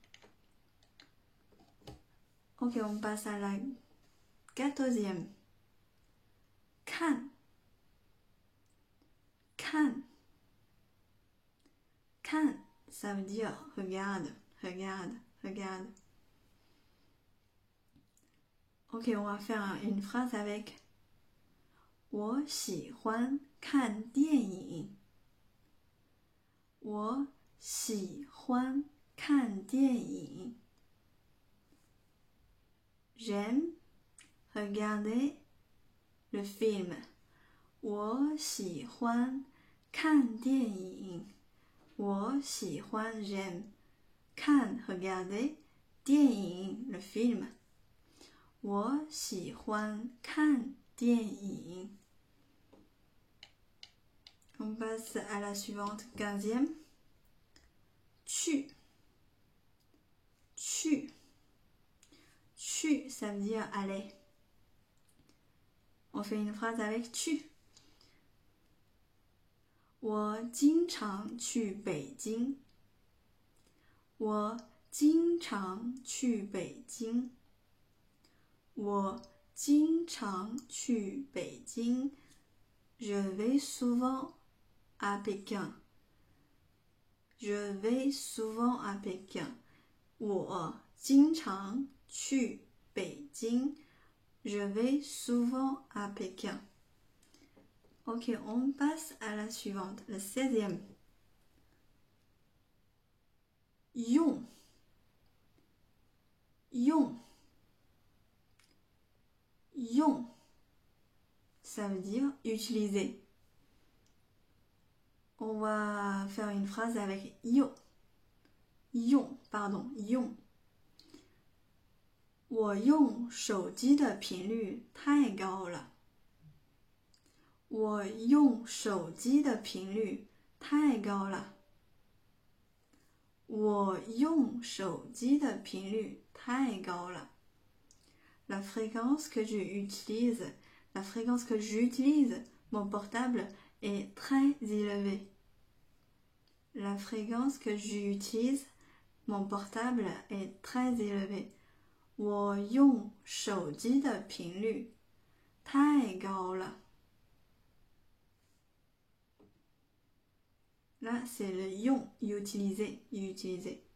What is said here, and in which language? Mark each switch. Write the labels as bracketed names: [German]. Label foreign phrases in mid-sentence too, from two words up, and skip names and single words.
[French] Ok, on passe à la 14e. [Chinese] 看 看 看 [French] ça veut dire regarde, regarde, regarde. Ok, on va faire une phrase avec [Chinese] 我喜欢看电影。我喜欢看电影。 [French] J'aime regarder le film. [Chinese] 我喜欢看电影。我喜欢 [French] j'aime 看 regarder 电影 le film. [Chinese] 我喜欢看电影。 [French] On passe à la suivante, 15e. [Chinese] 去 去 去 [French] ça veut dire aller. On fait une phrase avec 去。 [Chinese] 我经常去北京。我经常去北京。我经常去北京。 [French] Je vais souvent à Pékin. Je vais souvent à Pékin. [Chinese] 我经常去北京。 [French] Je vais souvent à Pékin. Ok, on passe à la suivante, le 16e. [Chinese] 用用用 [French] ça veut dire utiliser. On va faire une phrase avec [Chinese] 用用。我用手机的频率太高了。我用手机的频率太高了。我用手机的频率太高了。 [French] La fréquence que j'utilise, mon portable est très élevée. La fréquence que j'utilise, mon portable est très élevée. [Chinese] 我用手机的频率太高了。 [French] Là, c'est le [Chinese] 用 utiliser.